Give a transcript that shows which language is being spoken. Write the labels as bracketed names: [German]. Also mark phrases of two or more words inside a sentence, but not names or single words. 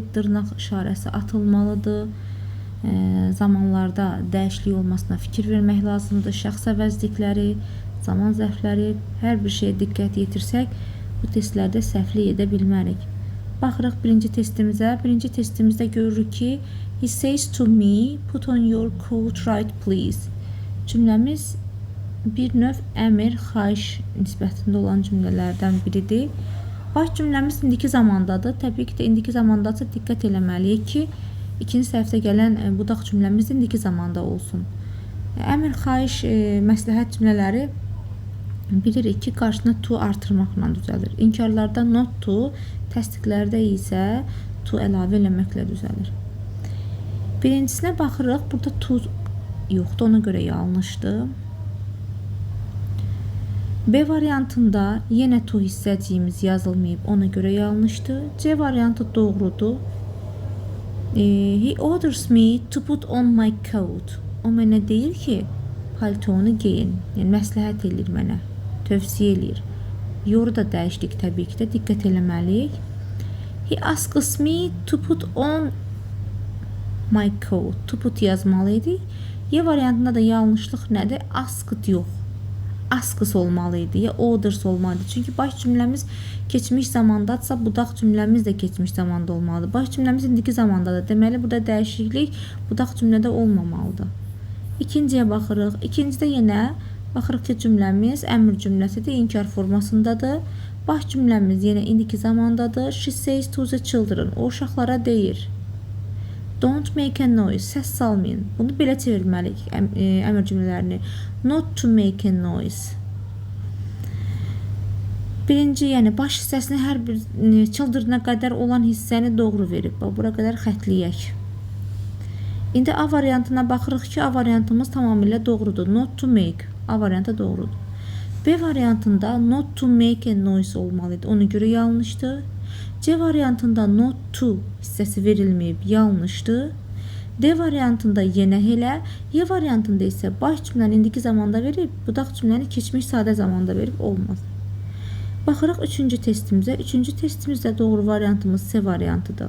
[Azerbaijani] Dırnaq işarəsi atılmalıdır. Zamanlarda dəyişiklik olmasına fikir vermək lazımdır. Şəxs əvəzlikləri, zaman zərfləri, hər bir şeyə diqqət yetirsək, bu testlərdə səhvlik edə bilmərik. Baxırıq birinci testimizə. Birinci testimizdə görürük ki, [English] he says to me, put on your coat right please. [Azerbaijani] Cümləmiz bir növ əmr, xahiş nisbətində olan cümlələrdən biridir. Baş cümləmiz indiki zamandadır. Təbii ki də indiki zamandadsa diqqət eləməliyik ki, ikinci səhvdə gələn budaq cümləmiz indiki zamanda olsun. Əmr, xahiş, məsləhət cümlələri bilirik ki, qarşısına to artırmaqla düzəlir. İnkarlarda [English] not to, [Azerbaijani] təsdiqlərdə isə to əlavə eləməklə düzəlir. Birincisinə baxırıq, burada to yoxdur, ona görə yanlışdır. B variantında yenə to hissəciyimiz yazılmayıb, ona görə yanlışdır. C variantı doğrudur. [English] He orders me to put on my coat. [Azerbaijani] O mənə deyir ki, paltonu geyin, yəni məsləhət edir mənə, tövsiyə edir. Yoruda dəyişdik təbii ki də, diqqət eləməliyik. [English] He asks me to put on my coat. To put [Azerbaijani] yazmalıydı. Y variantında da yanlışlıq nədir? Asked yox. Asks olmalıydı ya orders olmalıydı. Çünki baş cümləmiz keçmiş zamandadsa, budaq cümləmiz də keçmiş zamanda olmalıdır. Baş cümləmiz indiki zamandadır. Deməli, burada dəyişiklik budaq cümlədə olmamalıdır. İkinciyə baxırıq. İkincidə yenə baxırıq ki, cümləmiz əmr cümləsidir, inkar formasındadır. Baş cümləmiz yenə indiki zamandadır. [English] She says to the children. [Azerbaijani] O uşaqlara deyir. [English] Don't make a noise. [Azerbaijani] Səs salmayın. Bunu belə çevirməliyik əmr cümlələrini. [English] Not to make a noise. [Azerbaijani] Birinci, yəni baş hissəsini hər bir children'a qədər olan hissəni doğru verib. Bura qədər xətləyək. İndi A variantına baxırıq ki, A variantımız tamamilə doğrudur. [English] Not to make. [Azerbaijani] A variantı doğrudur. B variantında [English] not to make a noise [Azerbaijani] olmalıydı. Ona görə yanlışdır. C variantında [English] not to [Azerbaijani] hissəsi verilməyib, yanlışdır. D variantında yenə elə. Y variantında isə baş cümləni indiki zamanda verib, budaq cümləni keçmiş sadə zamanda verib, olmaz. Baxırıq üçüncü testimizə. Üçüncü testimizdə doğru variantımız C variantıdır.